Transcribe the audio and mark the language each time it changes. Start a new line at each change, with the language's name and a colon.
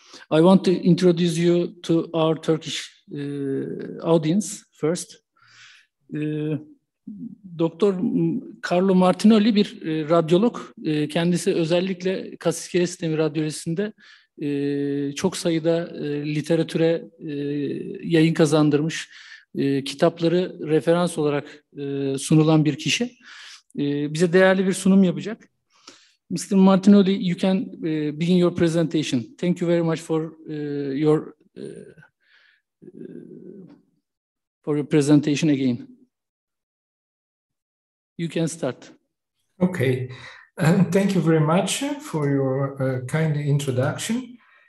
English: I want to introduce you to our Turkish audience first.
Turkish: Doktor Carlo Martinoli bir radyolog. Kendisi özellikle Kas İskelet Sistemi Radyolojisi'nde çok sayıda literatüre yayın kazandırmış, kitapları referans olarak sunulan bir kişi. Bize değerli bir sunum yapacak.
English: Mr. Martinoli, you can begin your presentation. Thank you very much for your presentation again. You can start. Okay. Thank you very much for your kind introduction.